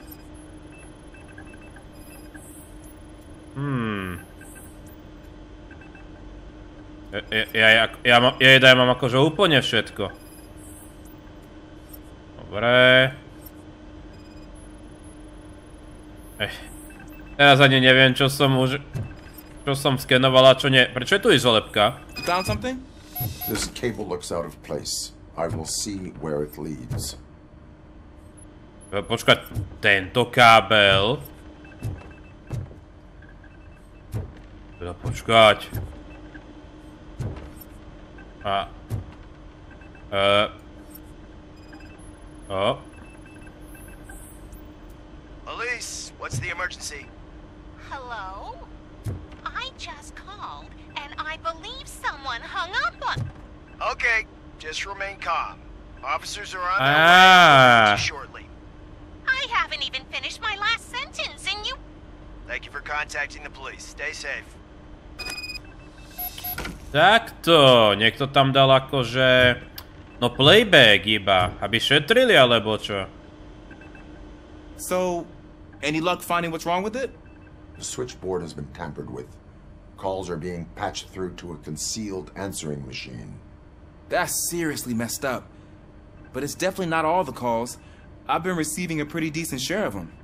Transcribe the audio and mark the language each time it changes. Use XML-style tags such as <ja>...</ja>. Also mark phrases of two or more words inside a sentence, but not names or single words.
<sk>Ja mám akože úplne všetko. Dobre. Teraz ani neviem, čo som skenovala, čo nie. Prečo je tu izolepka?</sk> <en>You found something? This cable looks out of place. I will see where it leads.</en> <sk>Počkať, tento kábel. Teda počkať.</sk> <en>Elise, what's the emergency? Hello? I just called, and I believe someone hung up on... Okay, just remain calm. Officers are on their way shortly. I haven't even finished my last sentence, and you... Thank you for contacting the police. Stay safe.</en> <sk>Takto, niekto tam dal akože... No playback iba, aby šetrili alebo čo?</sk> <en>So, any luck finding what's wrong with it? The switchboard has been tampered with. Calls are being patched through to a concealed answering machine. That's seriously messed up. But it's definitely not all the calls. I've been receiving a pretty decent share of them.</en>